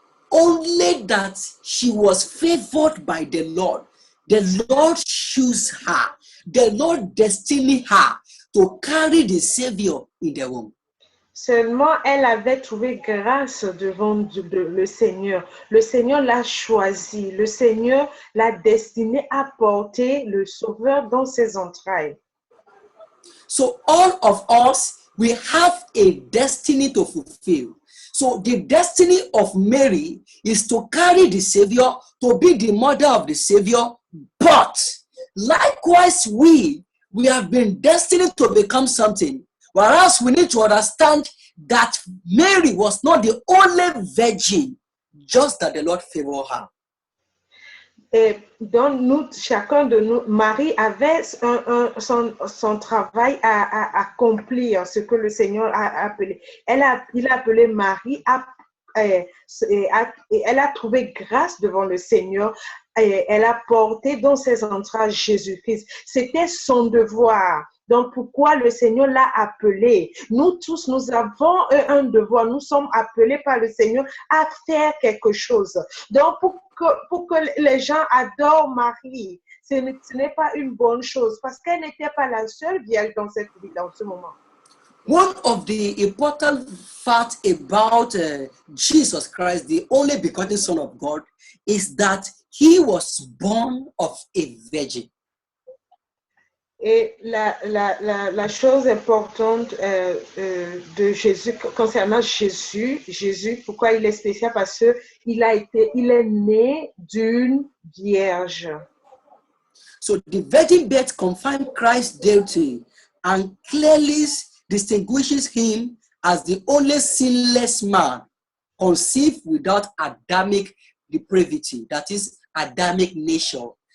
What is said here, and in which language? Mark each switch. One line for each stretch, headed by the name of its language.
English: Only that she was favored by the Lord. The Lord chose her. The Lord destined her to carry the Savior in the womb.
French: Seulement, elle avait trouvé grâce devant le Seigneur. Le Seigneur l'a choisie. Le Seigneur l'a destinée à porter le Sauveur dans ses entrailles.
English: So all of us, we have a destiny to fulfill. So the destiny of Mary is to carry the Savior, to be the mother of the Savior. But likewise, we have been destined to become something. Whereas we need to understand that Mary was not the only virgin, just that the Lord favored her.
French: Et donc, chacun de nous, Marie avait son travail à accomplir, ce que le Seigneur a appelé. Il a appelé Marie et elle a trouvé grâce devant le Seigneur. Et elle a porté dans ses entrailles Jésus-Christ. C'était son devoir. Donc, pourquoi le Seigneur l'a appelé? Nous tous, nous avons un devoir. Nous sommes appelés par le Seigneur à faire quelque chose. Donc, pour que les gens adorent Marie, ce n'est pas une bonne chose parce qu'elle n'était pas la seule vierge dans cette ville en ce moment.
English: One of the important facts about Jesus Christ, the only begotten Son of God, is that he was born of a virgin.
French: Et la chose importante de Jésus, concernant Jésus, pourquoi il est spécial? Parce qu'il est né d'une vierge.
English: So the virgin birth confirmed Christ's deity and clearly distinguishes him as the only sinless man conceived without Adamic depravity, that is Adamic nature.